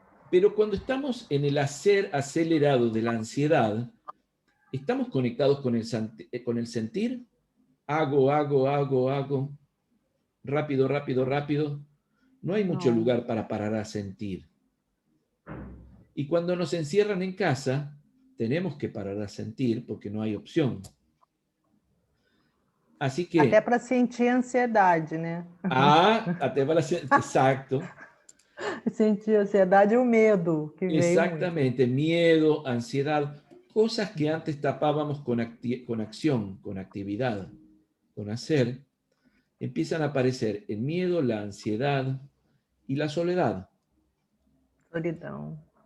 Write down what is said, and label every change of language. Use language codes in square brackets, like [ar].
[es] Pero cuando estamos en el hacer acelerado de la ansiedad, ¿estamos conectados con el sentir? Hago, rápido, rápido, rápido. No hay mucho lugar para parar a sentir. Y cuando nos encierran en casa, tenemos que parar a sentir porque no hay opción. Así que... [pt] Até para sentir ansiedade, né? Até para sentir... [es] Exacto. [pt] Sentir ansiedade e o medo que veio. [es] Exactamente, miedo, ansiedad, cosas que antes tapábamos con acción, con actividad, con hacer, empiezan a aparecer el miedo, la ansiedad y la soledad. [pt] Solidão.